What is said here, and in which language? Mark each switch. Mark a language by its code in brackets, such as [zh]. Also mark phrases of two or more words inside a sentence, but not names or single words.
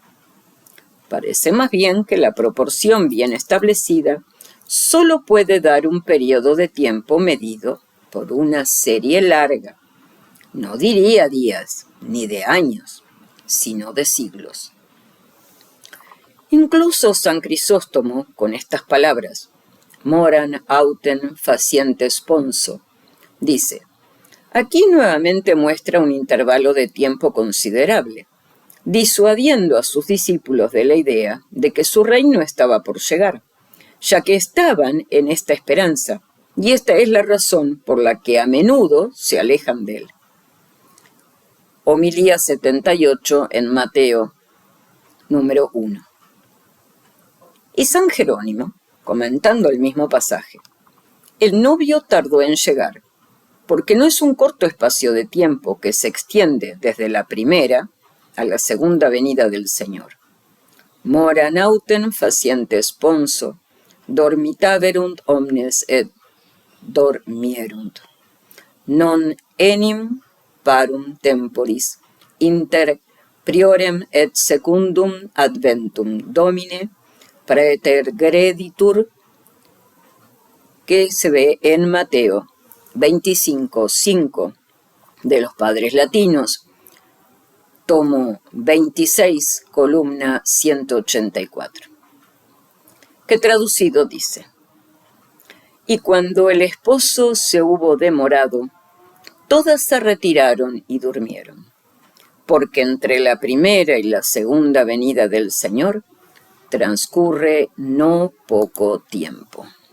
[es] Parece más bien que la proporción bien establecida solo puede dar un periodo de tiempo medido por una serie larga, no diría días ni de años, sino de siglos. Incluso San Crisóstomo, con estas palabras, [la] moran autem faciente sponso, [es] dice, aquí nuevamente muestra un intervalo de tiempo considerable, disuadiendo a sus discípulos de la idea de que su reino estaba por llegar, ya que estaban en esta esperanza, y esta es la razón por la que a menudo se alejan de él. Homilía 78 en Mateo, número 1. Y San Jerónimo, comentando el mismo pasaje: el novio tardó en llegar, porque no es un corto espacio de tiempo que se extiende desde la primera a la segunda venida del Señor. [la] Mora nauten faciente sponso, dormitaverunt omnes et dormierunt. Non enim parum temporis inter priorem et secundum adventum Domine praetergreditur, [es] que se ve en Mateo 25:5 de los Padres Latinos, tomo 26, columna 184, que traducido dice: y cuando el esposo se hubo demorado, todas se retiraron y durmieron, porque entre la primera y la segunda venida del Señor transcurre no poco tiempo.